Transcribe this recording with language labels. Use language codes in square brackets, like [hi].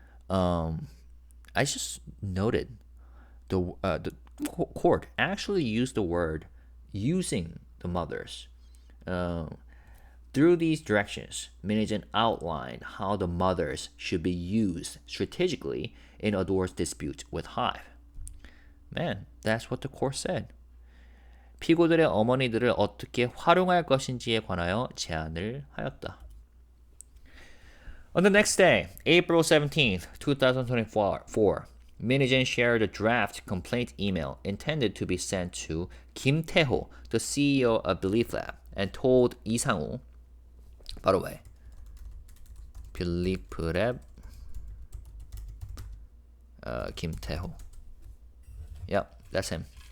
[en] I just noted the court actually used the word using the mothers. Through these directions, Hee-jin outlined how the mothers should be used strategically in ADOR's dispute with HYBE. Man, that's what the court said. [ko] 피고들의 어머니들을 어떻게 활용할 것인지에 관하여 제안을 하였다. [en] On the next day, April 17th, 2024, Hee-jin shared a draft complaint email intended to be sent to Kim Tae-ho, the CEO of Belief Lab, and told Lee Sang-woo, by the way, Belief Lab, Kim Tae-ho. Yep, that's him.